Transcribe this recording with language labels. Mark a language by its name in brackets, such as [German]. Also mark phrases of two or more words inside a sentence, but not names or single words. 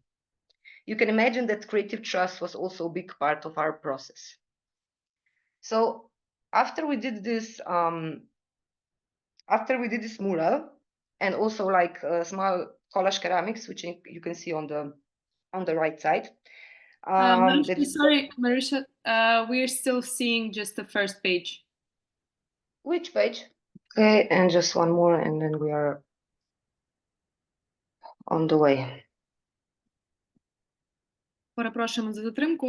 [English] You can imagine that creative trust was also a big part of our process. So after we did this mural, and also like small collage ceramics, which you can see on the right side. Maruša, sorry, Maruša, we're still seeing just the first page. Which page? Okay, and just one more, and then we are on the way. [Ukrainian] Перепрошуємо за затримку.